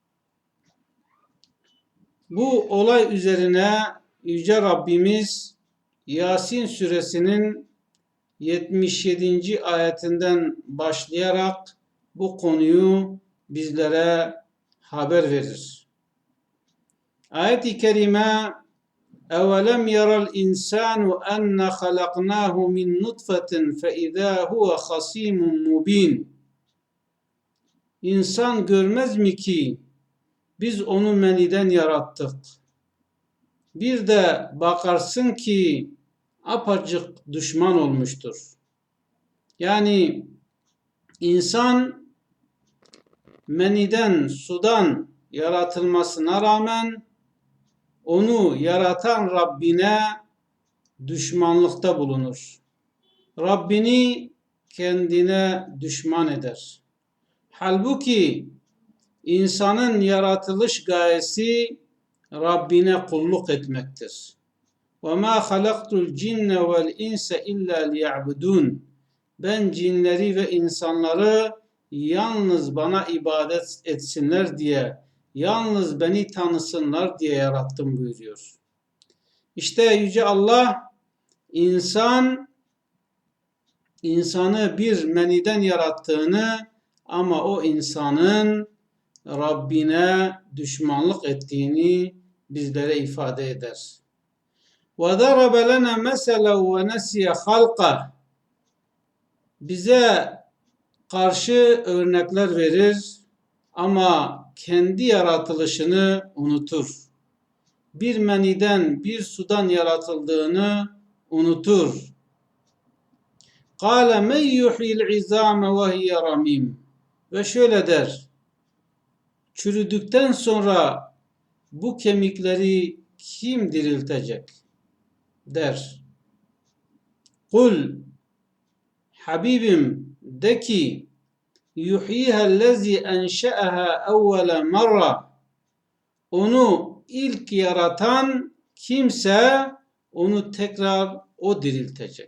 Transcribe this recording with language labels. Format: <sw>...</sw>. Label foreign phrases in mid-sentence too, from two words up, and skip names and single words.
<tr>Bu olay üzerine Yüce Rabbimiz Yasin suresinin 77. ayetinden başlayarak bu konuyu bizlere haber verir. Ayet-i kerime</tr> <ar>اَوَلَمْ يَرَ الْاِنْسَانُ اَنَّ خَلَقْنَاهُ مِنْ نُطْفَةٍ فَاِذَا هُوَ خَصِيمٌ مُب۪ينٌ</ar> <tr>İnsan görmez mi ki biz onu meniden yarattık. Bir de bakarsın ki apacık düşman olmuştur. Yani insan meniden, sudan yaratılmasına rağmen onu yaratan Rabbine düşmanlıkta bulunur. Rabbini kendine düşman eder. Halbuki insanın yaratılış gayesi Rabbine kulluk etmektir.</tr> <ar>وَمَا خَلَقْتُ الْجِنَّ وَالْاِنْسَ اِلَّا لِيَعْبُدُونَ</ar> <tr>Ben cinleri ve insanları yalnız bana ibadet etsinler diye, yalnız beni tanısınlar diye yarattım buyuruyor. İşte Yüce Allah insanı bir meniden yarattığını ama o insanın Rabbine düşmanlık ettiğini bizlere ifade eder.</tr> <ar>وَضَرَبَ لَنَا مَثَلًا وَنَسِيَ خَلْقَهُ</ar> <tr>Bize karşı örnekler verir ama kendi yaratılışını unutur. Bir meniden, bir sudan yaratıldığını unutur.</tr> <ar>قَالَ مَنْ يُحْيِي الْعِظَامَ وَهِيَ رَمِيمٌ</ar> <tr>Ve şöyle der, çürüdükten sonra bu kemikleri kim diriltecek der. Kul Habibim de ki</tr> <ar>يحييها الذي أنشأها أول مرة</ar> <tr>onu ilk yaratan kimse onu tekrar o diriltecek.</tr>